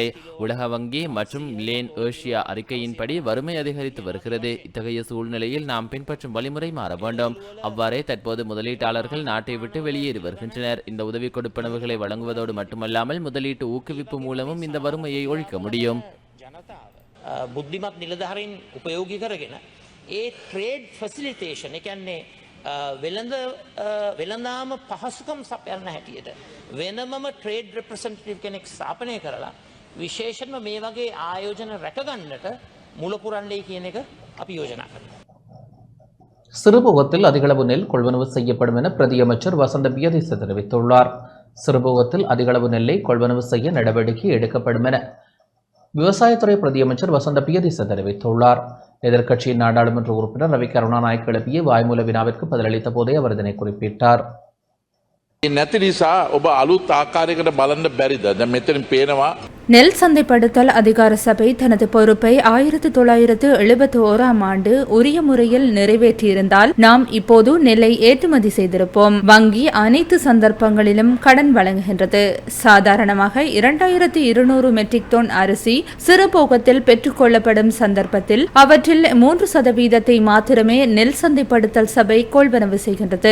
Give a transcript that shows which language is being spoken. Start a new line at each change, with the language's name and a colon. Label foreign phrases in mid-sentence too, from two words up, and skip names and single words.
Tamil: உலக வங்கி மற்றும் லேன் ஏஷியா அறிக்கையின்படி வறுமை அதிகரித்து வருகிறது. இத்தகைய சூழ்நிலையில் நாம் பின்பற்றும் வழிமுறை மாற வேண்டும். அவ்வாறே தற்போது முதலீட்டாளர்கள் நாட்டை விட்டு வெளியேறி வருகின்றனர். இந்த உதவி கொடுப்பனவுகளை வழங்குவதோடு மட்டுமல்லாமல் முதலீட்டு ஊக்குவிப்பு மூலமும் இந்த வறுமையை ஒழிக்க முடியும்.
Sinhala: බුද්ධිමත් නිලධාරීන් උපයෝගී කරගෙන ඒ
English: trade facilitation
Sinhala: ඒ කියන්නේ වෙළඳාම පහසුකම් සපයන්න හැටියට වෙනමම
English: trade representative
Sinhala: කෙනෙක් ස්ථාපනය කරලා විශේෂයෙන්ම මේ වගේ ආයෝජන රැකගන්නට මුල පුරන්නේ කියන එක අපි යෝජනා කරනවා.
Tamil: சிறுபோகத்தில் அதிகளவு நெல் கொள்வனவு செய்யப்படும் என பிரதியமைச்சர் வசந்த பியதிச தெரிவித்துள்ளார். சிறுபோகத்தில் அதிகளவு நெல்லை கொள்வனவு செய்ய நடவடிக்கை எடுக்கப்படும் என விவசாயத்துறை பிரதியமைச்சர் வசந்த பியதிச தெரிவித்துள்ளார். எதிர்க்கட்சியின் நாடாளுமன்ற உறுப்பினர் ரவி கருணாநாயக்க எழுப்பிய வாய்மூல வினாவிற்கு பதிலளித்த போதே அவர் இதனை குறிப்பிட்டார்.
Sinhala: නැති නිසා ඔබ අලුත් ආකාරයකට බලන්න බැරිද? දැන් මෙතනින් පේනවා
Tamil: நெல் சந்தைப்படுத்தல் அதிகார சபை தனது பொறுப்பை 1971ஆம் ஆண்டு உரிய முறையில் நிறைவேற்றியிருந்தால் நாம் இப்போது நெல்லை ஏற்றுமதி செய்திருப்போம். வங்கி அனைத்து சந்தர்ப்பங்களிலும் கடன் வழங்குகின்றது. சாதாரணமாக 2200 மெட்ரிக் டன் அரிசி சிறுபோகத்தில் பெற்றுக்கொள்ளப்படும் சந்தர்ப்பத்தில் அவற்றில் 3% மாத்திரமே நெல் சந்தைப்படுத்தல் சபை கொள்வனவு செய்கின்றது.